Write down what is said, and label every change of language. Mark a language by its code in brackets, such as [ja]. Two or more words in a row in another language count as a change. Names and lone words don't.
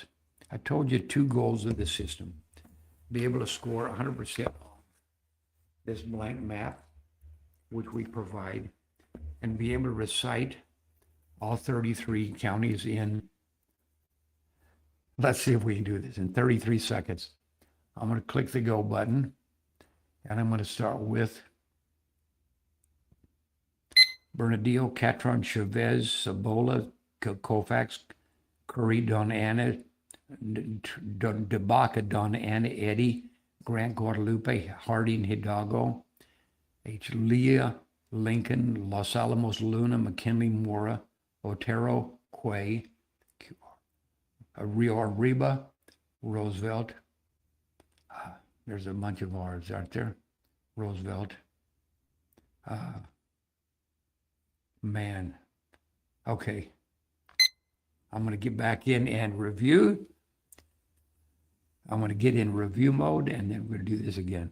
[en] I told you 2 goals of the system. Be able to score 100% on this blank map, which we provide, and be able to recite all 33 counties in, let's see if we can do this in 33 seconds. I'm going to click the go button, and I'm going to start with Bernalillo, Catron, Chavez, Cibola, Colfax, Curry, Donna Ana, DeBaca, Donna Ana, Eddy, Grant, Guadalupe, Harding, Hidalgo, Leah, Lincoln, Los Alamos, Luna, McKinley, Mora, Otero, Quay, Rio Arriba, Roosevelt. There's a bunch of R's, aren't there? Roosevelt. Man. Okay. I'm going to get back in and review. I'm going to get in review mode, and then we're going to do this again.